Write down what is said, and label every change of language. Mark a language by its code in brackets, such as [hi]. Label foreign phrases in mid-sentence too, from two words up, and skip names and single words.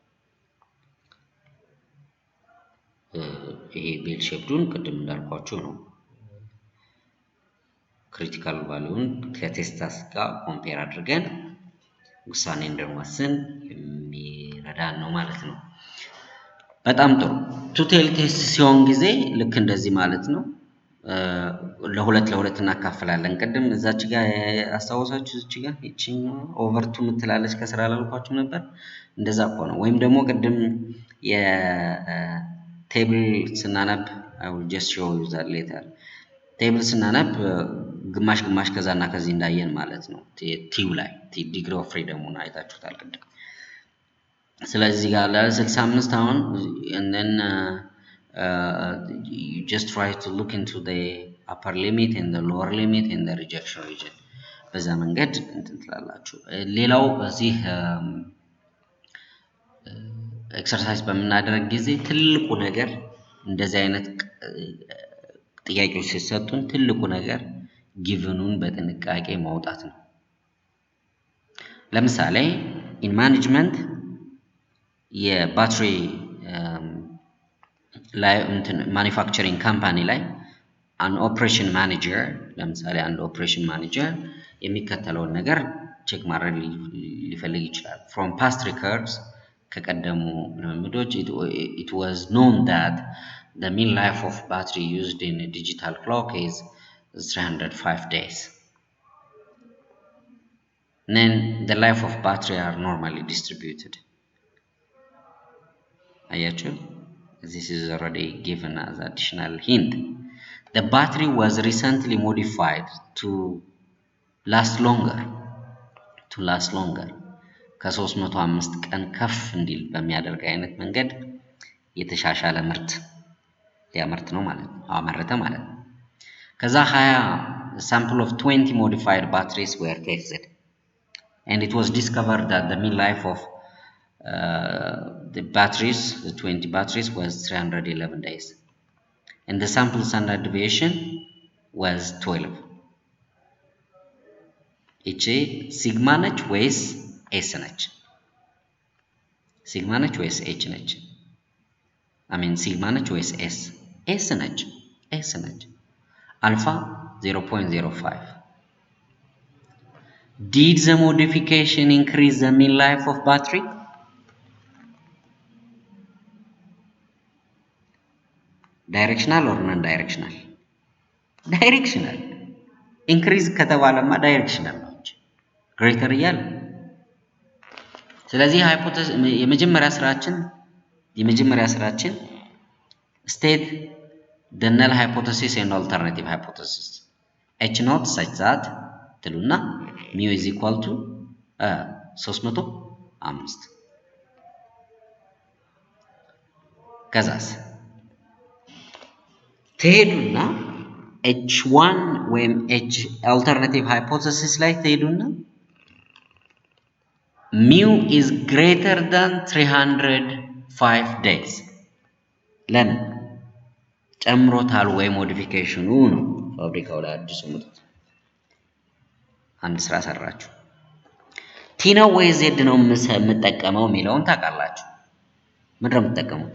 [am] ይሄ [en] bell shape [am] ቅድም እንዳልኳችሁ ነው። [en] critical value [am] ከቴስታስ ጋር ኮምፔር አድርገን ውሳኔ እንድንወስን የሚረዳን ነው ማለት ነው። በጣም ጥሩ። [en] two tail test [am] ሲሆን ጊዜ ልክ እንደዚህ ማለት ነው። ለሁለት እናካፍላለን። ቅድም እዛች ጋር አስታውሳችሁ፣ እዚች ጋር እቺኛው ኦቨር 2 የምትላለች ከስራ ላልኳችሁ ነበር። እንደዛ እኮ ነው። ወይም ደግሞ ቅድም የቴብል ስናነብ [en] I will just show you that later። [am] ቴብል ስናነብ ግማሽ ግማሽ ከዛና ከዚህ እንዳየን ማለት ነው። ቲው ላይ [en] degree of freedom [am] አይታችሁታል ቅድም። ስለዚህ ጋር ለ65 አሁን [en] and then you just try to look into the upper limit and the lower limit and the rejection region። [am] በዛ መንገድ እንትን ትላላችሁ። ሌላው በዚህ ኤክሰርሳይዝ በምናደርግ ጊዜ ትልቁ ነገር እንደዚህ አይነት ጥያቄዎች ሲሰጡን ትልቁ ነገር ጊቭኑን በጥንቃቄ ማውጣት ነው። ለምሳሌ [en] in management [am] የባትሪ ላይ [en] manufacturing company [am] ላይ አንድ [en] operation manager [am] ለምሳሌ አንድ [en] operation manager [am] የሚከተለውን ነገር ቼክ ማድረግ ሊፈልግ ይችላል። [en] from past records [am] ከቀደሙ ልምዶች [en] it was known that the mean life of battery used in a digital clock is 305 days. Then the life of battery are normally distributed. Ayachu, this is already given as additional hint. The battery was recently modified to last longer. [am] ከ305 ቀን ከፍ እንዲል በሚያደርግ አይነት መንገድ የተሻሻለ ምርት ሊያመርት ነው ማለት ነው፣ አመረተ ማለት ነው። ከዛ [en] 20 sample of 20 modified batteries were tested and it was discovered that the mean life of the 20 batteries was 311 days and the sample standard deviation was 12. [am] እቺ ሲግማ ነች ወይስ ኤስ ነች? ሲግማ ነች ወይስ ኤች ነች? ሲግማ ነች ወይስ ኤስ? ኤስ ነች። አልፋ 0.05. [en] Did the modification increase the mean life of battery? Directional or non-directional? Directional. Increase ከተባለማ directional [am] ነው እንጂ [en] greater እያለ። [am] ስለዚህ የመጀመሪያ ስራችን [en] state the null hypothesis and alternative hypothesis. H naught such that ትሉና mu is equal to 305 [am] ከዛስ ትሄዱና [en] H1 ወይም H alternative hypothesis [am] ላይ ትሄዱና [en] mu is greater than 305 days [am] ለምን ጨምሮታል ወይ ሞዲፊኬሽኑ ነው። ፋብሪካው ላይ አዲሱ ምርት አንድ ስራ ሰራችሁ። ቲ ነው ወይ ዜድ ነው የምጠቀመው የሚለውን ታውቃላችሁ። ምንድን ነው የምትጠቀሙት?